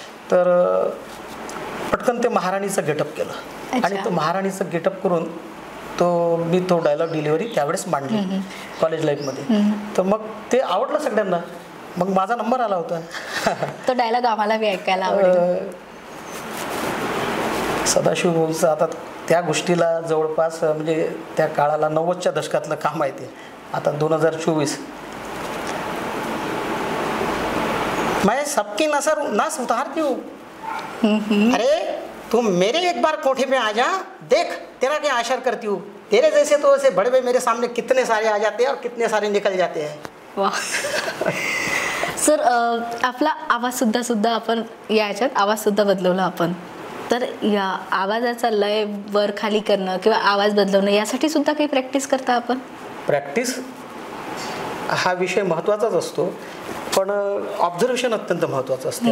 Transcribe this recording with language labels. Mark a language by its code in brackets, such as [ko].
[mr] तर पटकन ते महाराणीचं गेटअप केलं आणि तो महाराणीचं गेटअप करून मी तो डायलॉग डिलिव्हरी त्यावेळेस मांडली कॉलेज लाईफमध्ये. तर मग ते आवडलं सगळ्यांना, मग माझा नंबर आला होता. तो डायलॉग आम्हाला बी ऐकायला आवडेल. सदाशिव भाऊंचं आता त्या गोष्टीला जवळपास म्हणजे त्या काळाला 90च्या दशकातलं काम आहे ते. [hi] आता 2024 मैं सबकी नजर नास उतारती हूँ, अरे तुम मेरे एक बार कोठे पे आ जा, देख तेरा क्या आशर करती हूँ, तेरे जैसे तो ऐसे बड़े बड़े मेरे सामने कितने सारे आ जाते हैं और कितने सारे निकल जाते हैं. [mr] वाह सर, आपला आवाजसुद्धा आपण याच्यात आवाजसुद्धा बदलवला आपण. तर या आवाजाचा लय वर खाली करणं किंवा आवाज बदलवणं यासाठी सुद्धा काही प्रॅक्टिस करता आपण. प्रॅक्टिस हा विषय महत्त्वाचाच असतो, पण ऑब्झर्वेशन अत्यंत महत्त्वाचं असते.